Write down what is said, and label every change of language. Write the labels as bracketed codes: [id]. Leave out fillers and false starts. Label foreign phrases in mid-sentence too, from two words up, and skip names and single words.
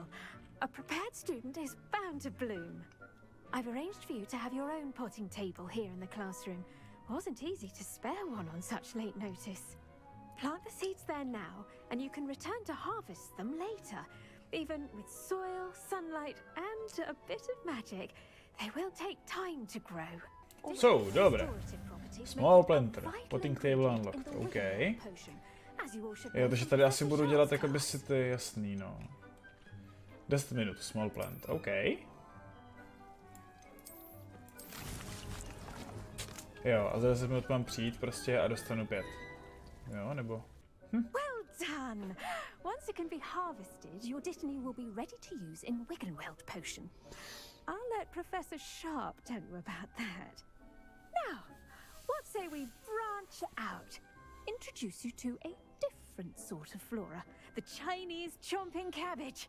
[en] A prepared student is bound to bloom. I've arranged for you to have your own potting table here in the classroom, Wasn't easy to spare one on such late notice. Plant the seeds there now, and you can return to harvest them later. Even with soil, sunlight, and a bit of magic, they will take time to grow. [cs] So, dobré. [en] Small planter, potting table unlocked, OK. [cs] Jo, takže tady asi budu dělat jakoby si ty jasný, no. 10 minut, [en] small plant, OK. [cs] Jo, a za 10 minut mám přijít prostě a dostanu 5. Jo, nebo... [en] Well done! Once it can be harvested, your Dittany will be ready to use in Wiggenweld potion. I'll let Professor Sharp tell you about that. Now, what say we branch out? Introduce you to a different sort of flora, the Chinese chomping cabbage.